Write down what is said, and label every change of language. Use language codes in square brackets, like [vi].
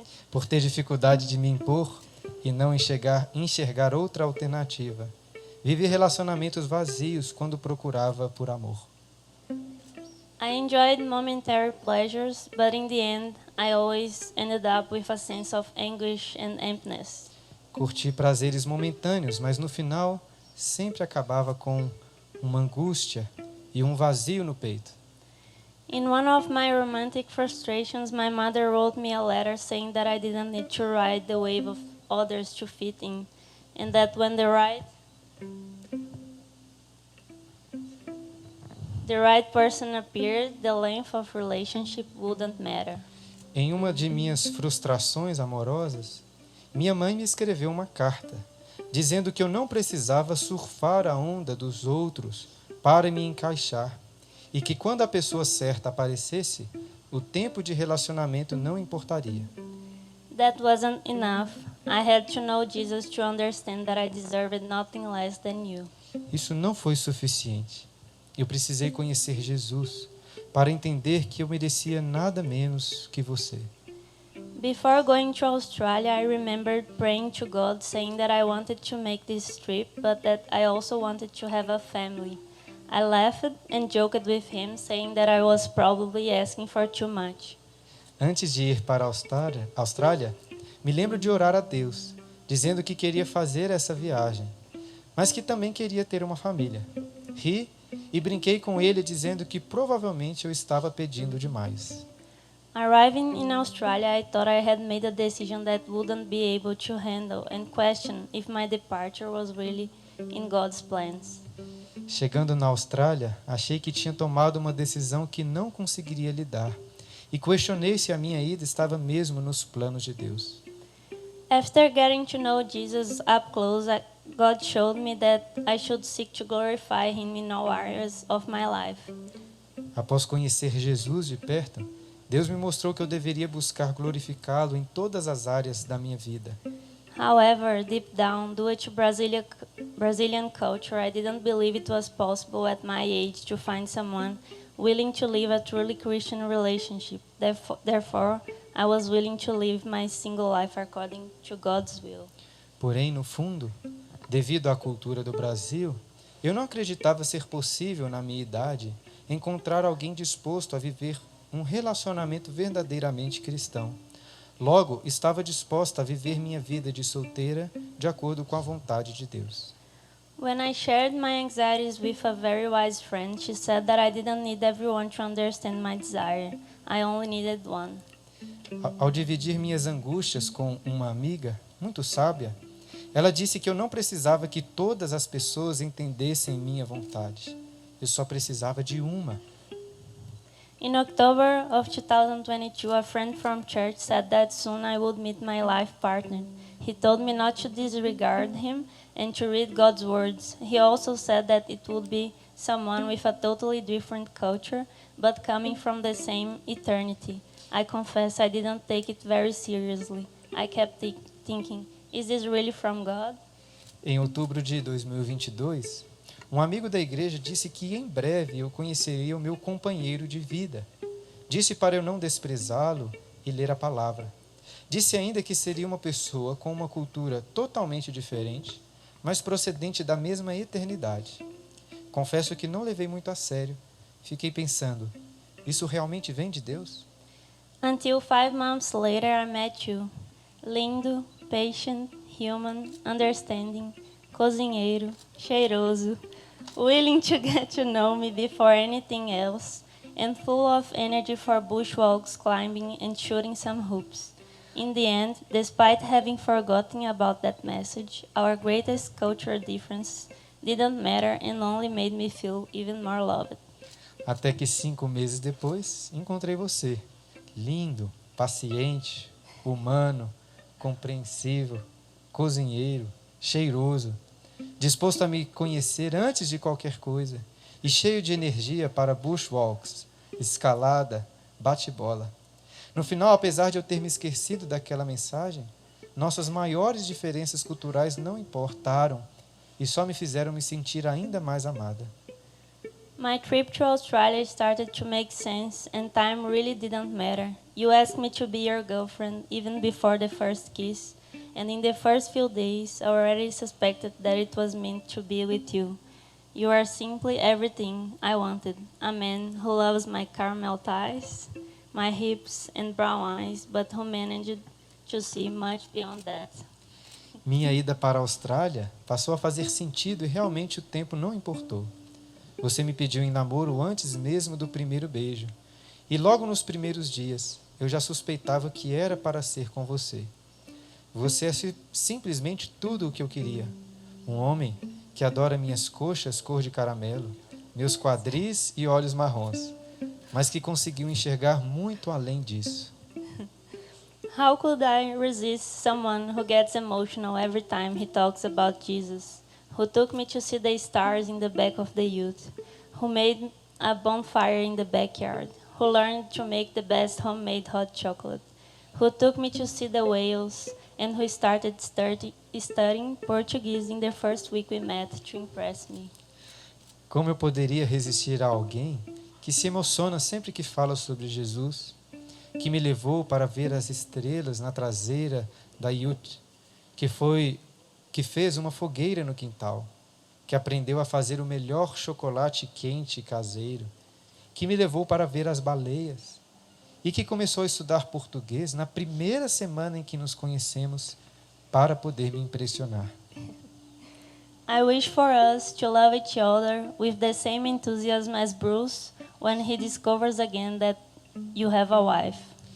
[pt] Por ter dificuldade de me impor e não enxergar outra alternativa. Vivi relacionamentos vazios quando procurava por amor. [en] I enjoyed momentary pleasures, but in the end, I always ended up with a sense of anguish and emptiness. [pt] Curti prazeres momentâneos, mas no final sempre acabava com uma angústia e um vazio no peito. [en] In one of my romantic frustrations, my mother wrote me a letter saying that I didn't need to ride the wave of others to fit in, and that when the right person appeared, the length of relationship wouldn't matter. [pt] Em uma de minhas frustrações amorosas, minha mãe me escreveu uma carta, dizendo que eu não precisava surfar a onda dos outros para me encaixar, e que quando a pessoa certa aparecesse, o tempo de relacionamento não importaria. [en] That wasn't enough. I had to know Jesus to understand that I deserved nothing less than you. [pt] Isso não foi suficiente. Eu precisei conhecer Jesus para entender que eu merecia nada menos que você. [en] Before going to Australia, I remembered praying to God, saying that I wanted to make this trip, but that I also wanted to have a family. I laughed and joked with him, saying that I was probably asking for too much. [pt] Antes de ir para a Austrália, me lembro de orar a Deus, dizendo que queria fazer essa viagem, mas que também queria ter uma família. Ri e brinquei com ele, dizendo que provavelmente eu estava pedindo demais. [en] Arriving in Australia, I thought I had made a decision that wouldn't be able to handle and questioned if my departure was really in God's plans. [pt] Chegando na Austrália, achei que tinha tomado uma decisão que não conseguiria lidar e questionei se a minha ida estava mesmo nos planos de Deus. [en] After getting to know Jesus up close, God showed me that I should seek to glorify Him in all areas of my life. [pt] Após conhecer Jesus de perto, Deus me mostrou que eu deveria buscar glorificá-lo em todas as áreas da minha vida. [en] However, deep down, due to Brazilian culture, I didn't believe it was possible at my age to find someone willing to live a truly Christian relationship. Therefore, I was willing to live my single life according to God's will. [pt] Porém, no fundo, devido à cultura do Brasil, eu não acreditava ser possível, na minha idade, encontrar alguém disposto a viver um relacionamento verdadeiramente cristão. Logo, estava disposta a viver minha vida de solteira de acordo com a vontade de Deus. [en] When I shared my anxieties with a very wise friend, she said that I didn't need everyone to understand my desire. I only needed one. [pt] Ao dividir minhas angústias com uma amiga muito sábia, ela disse que eu não precisava que todas as pessoas entendessem minha vontade. Eu só precisava de uma. [en] In October of 2022, a friend from church said that soon I would meet my life partner. He told me not to disregard him and to read God's words. He also said that it would be someone with a totally different culture, but coming from the same eternity. I confess I didn't take it very seriously. I kept thinking, is this really from God? [pt] Em outubro de 2022, um amigo da igreja disse que em breve eu conheceria o meu companheiro de vida. Disse para eu não desprezá-lo e ler a palavra. Disse ainda que seria uma pessoa com uma cultura totalmente diferente, mas procedente da mesma eternidade. Confesso que não levei muito a sério. Fiquei pensando, isso realmente vem de Deus? [en] Until 5 months later, I met you. [pt] Lindo, [en] patient, human, understanding, [pt] cozinheiro, cheiroso, [en] willing to get to know me before anything else, and full of energy for bushwalks, climbing, and shooting some hoops. In the end, despite having forgotten about that message, our greatest cultural difference didn't matter and only made me feel even more loved. [pt] Até que 5 meses depois, encontrei você. Lindo, paciente, humano, compreensivo, cozinheiro, cheiroso, disposto a me conhecer antes de qualquer coisa e cheio de energia para bushwalks, escalada, bate-bola. No final, apesar de eu ter me esquecido daquela mensagem, nossas maiores diferenças culturais não importaram e só me fizeram me sentir ainda mais amada. [en] My trip to Australia started to make sense and time really didn't matter. You asked me to be your girlfriend even before the first kiss, and in the first few days I already suspected that it was meant to be with you. You are simply everything I wanted. A man who loves my caramel thighs, my hips and brown eyes, but who managed to see much beyond that. [pt] Minha ida para a Austrália passou a fazer sentido e realmente o tempo não importou. Você me pediu em namoro antes mesmo do primeiro beijo. E logo nos primeiros dias, eu já suspeitava que era para ser com você. Você é simplesmente tudo o que eu queria. Um homem que adora minhas coxas cor de caramelo, meus quadris e olhos marrons, mas que conseguiu enxergar muito além disso. [en] How could I resist someone who gets emotional every time he talks about Jesus, who took me to see the stars in the back of the ute, who made a bonfire in the backyard, who learned to make the best homemade hot chocolate, who took me to see the whales, and who started studying Portuguese in the first week we met to impress me. [pt] Como eu poderia resistir a alguém que se emociona sempre que fala sobre Jesus, que me levou para ver as estrelas na traseira da Ute, que fez uma fogueira no quintal, que aprendeu a fazer o melhor chocolate quente caseiro, que me levou para ver as baleias e que começou a estudar português na primeira semana em que nos conhecemos para poder me impressionar. [en] I wish for us to love each other with the same enthusiasm as Bruce when he discovers again that you have a wife.